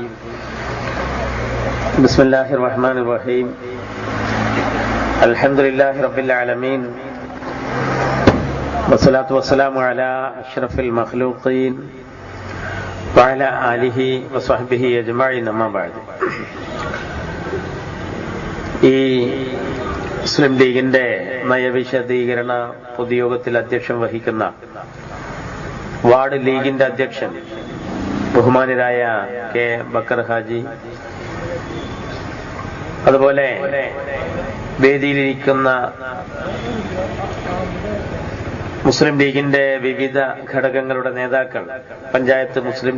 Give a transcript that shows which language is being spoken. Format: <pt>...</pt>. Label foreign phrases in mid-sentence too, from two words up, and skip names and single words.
<ar>بسم الله الرحمن الرحيم. الحمد لله رب العالمين والصلاة والسلام على أشرف المخلوقين وعلى آله وصحبه أجمعين. أما بعد.</ar> <ml>ഈ മുസ്ലിം ലീഗിന്റെ നയവിശദീകരണ പൊതുയോഗത്തിൽ അധ്യക്ഷം വഹിക്കുന്ന വാർഡ് ലീഗിന്റെ അധ്യക്ഷൻ ബഹുമാനരായ കെ ബക്കർ ഹാജി, അതുപോലെ വേദിയിലിരിക്കുന്ന മുസ്ലിം ലീഗിന്റെ വിവിധ ഘടകങ്ങളുടെ നേതാക്കൾ, പഞ്ചായത്ത് മുസ്ലിം</ml>